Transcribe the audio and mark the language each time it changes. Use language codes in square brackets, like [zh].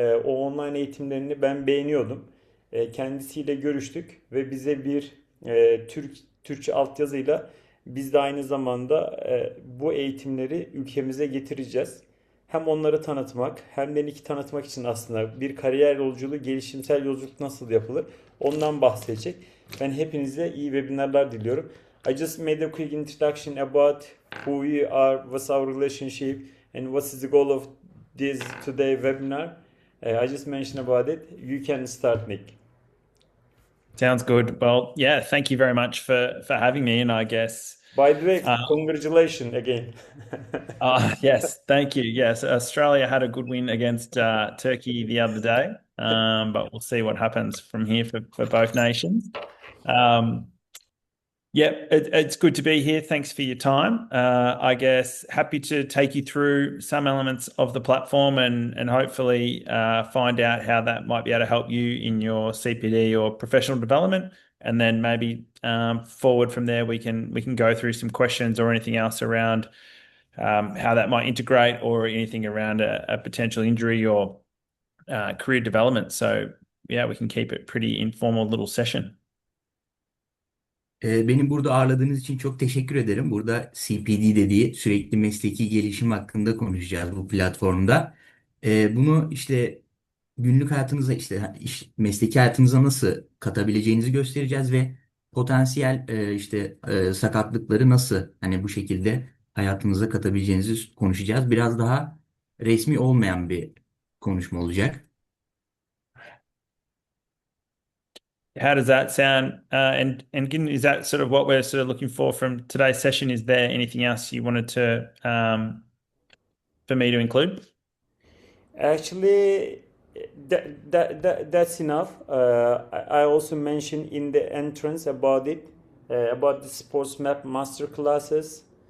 [tr] O online eğitimlerini ben beğeniyordum. Kendisiyle görüştük ve bize bir Türkçe altyazıyla biz de aynı zamanda bu eğitimleri ülkemize getireceğiz. Hem onları tanıtmak hem de Nick'i tanıtmak için aslında bir kariyer yolculuğu, gelişimsel yolculuk nasıl yapılır ondan bahsedecek. Ben hepinize iyi webinarlar diliyorum. [en] I just made a quick introduction about who we are, what's our relationship, and what is the goal of this today webinar. I just mentioned about it. You can start, Nick. Sounds good. Well, yeah, thank you very much for having me. And I guess, By the way, uh, congratulations again. yes, thank you. Yes, Australia had a good win against Turkey the other day, but we'll see what happens from here for both nations. Um, Yeah, it's good to be here. Thanks for your time. I guess happy to take you through some elements of the platform and hopefully find out how that might be able to help you in your CPD or professional development. And then maybe forward from there, we can go through some questions or anything else around how that might integrate or anything around a potential injury or career development. So yeah, we can keep it pretty informal little session. [tr] Beni burada ağırladığınız için çok teşekkür ederim. Burada CPD dediği sürekli mesleki gelişim hakkında konuşacağız bu platformda. Bunu işte günlük hayatınıza mesleki hayatınıza nasıl katabileceğinizi göstereceğiz ve potansiyel sakatlıkları nasıl hani bu şekilde hayatınıza katabileceğinizi konuşacağız. Biraz daha resmi olmayan bir konuşma olacak. [en] How does that sound? And again, is that sort of what we're sort of looking for from today's session? Is there anything else you wanted to for me to include? Actually, that's enough. I also mentioned in the entrance about it, about the sports map master classes,